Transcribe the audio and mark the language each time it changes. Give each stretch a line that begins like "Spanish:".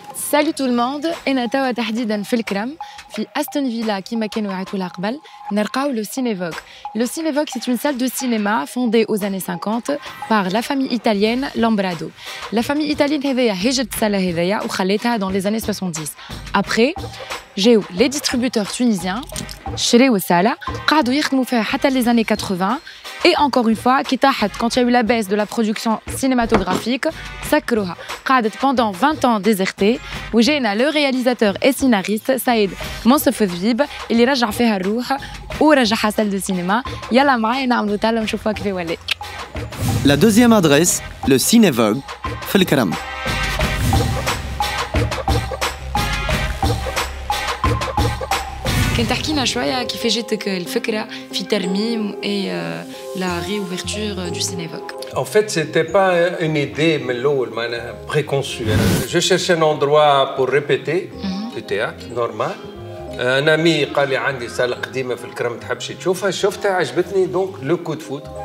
French: Salut tout le monde,
Arabic: أنا توا تحديداً في الكرم في أستون فيلا كيما كانوا يعيطوا لها قبل نلقاو لو سينيفوغ.
French: لو سينيفوغ c'est une salle de cinéma fondée aux années 50 par la famille italienne Lambrado. La famille italienne
Arabic: هذيا هجت السالة هذيا وخليتها
French: dans les années 70. Après
Arabic: جاو
French: les distributeurs tunisiens
Arabic: شريوا السالة قعدوا يخدموا فيها حتى
French: les années 80. Et encore une fois, quand il y a eu la baisse de la production cinématographique,
Arabic: سكروها. قعدت
French: pendant 20 ans désertée.
Arabic: وجينا
French: le réalisateur et scénariste Saïd Mansoufdjib
Arabic: اللي رجع فيها الروح ورجعها
French: salle de cinéma.
Arabic: يلا معايا نعملوا تالا ونشوفوها كيف ولات.
French: La deuxième adresse, le Cinévogue,
Arabic: في الكرم. كان تحكينا شويه كيف جاتك الفكره في ترميم
French: et la réouverture du Cinévogue. En fait, c'était pas une idée préconçue. Je cherchais un endroit pour répéter du théâtre normal. Un ami
Arabic: قال لي عندي صالة قديمة في الكرم تحبش تشوفها، شفتها عجبتني
French: donc le coup de foudre.